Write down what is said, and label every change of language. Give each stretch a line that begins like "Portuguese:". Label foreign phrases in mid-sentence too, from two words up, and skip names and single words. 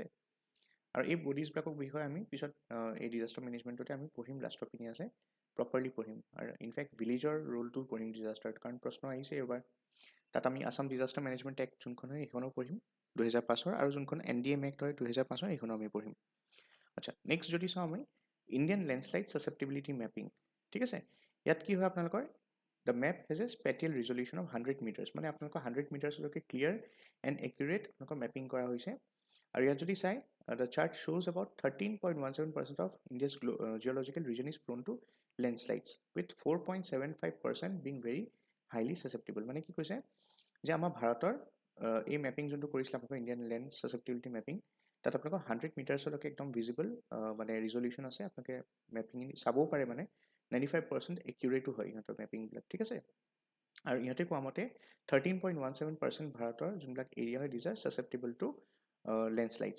Assamese: আৰু এই বডিজবিলাকৰ বিষয়ে আমি পিছত এই
English: disaster managementতে
Assamese: আমি পঢ়িম, লাষ্টৰ পিনে আছে প্ৰপাৰলি পঢ়িম, আৰু ইনফেক্ট ভিলেজৰ ৰোলটো পঢ়িম ডিজাষ্টাৰত, কাৰণ প্ৰশ্ন আহিছে এইবাৰ। তাত আমি আছাম
English: disaster management act
Assamese: যোনখন হয় সেইখনো পঢ়িম 2005-ৰ, আৰু যোনখন NDM এক্ট হয় 2005-ৰ, সেইখনো আমি পঢ়িম। আচ্ছা, নেক্সট যদি চাওঁ আমি
English: Indian landslide susceptibility mapping,
Assamese: ঠিক আছে। ইয়াত কি হয় আপোনালোকৰ,
English: the map has a spatial resolution of 100 meters,
Assamese: মানে আপোনালোকৰ 100 মিটাৰছলৈকে
English: clear and accurate
Assamese: আপোনালোকৰ মেপিং কৰা হৈছে। আৰু ইয়াত যদি চাই,
English: the chart shows about 13.17% of India's geological region is prone to landslides, with 4.75% being very highly susceptible,
Assamese: মানে কি কৈছে যে আমাৰ ভাৰতৰ এই মেপিং যোনটো কৰিছিলে আপোনালোকৰ
English: Indian land susceptibility mapping,
Assamese: তাত আপোনালোকৰ 100 মিটাৰছলৈকে একদম ভিজিবল মানে ৰিজলিউশ্যন আছে, আপোনালোকে মেপিং চাবও পাৰে, মানে 95% একিউৰেটো হয় ইহঁতৰ মেপিংবিলাক, ঠিক আছে। আৰু ইহঁতে কোৱা মতে 13.17% ভাৰতৰ যোনবিলাক এৰিয়া হয়,
English: these are susceptible to landslides.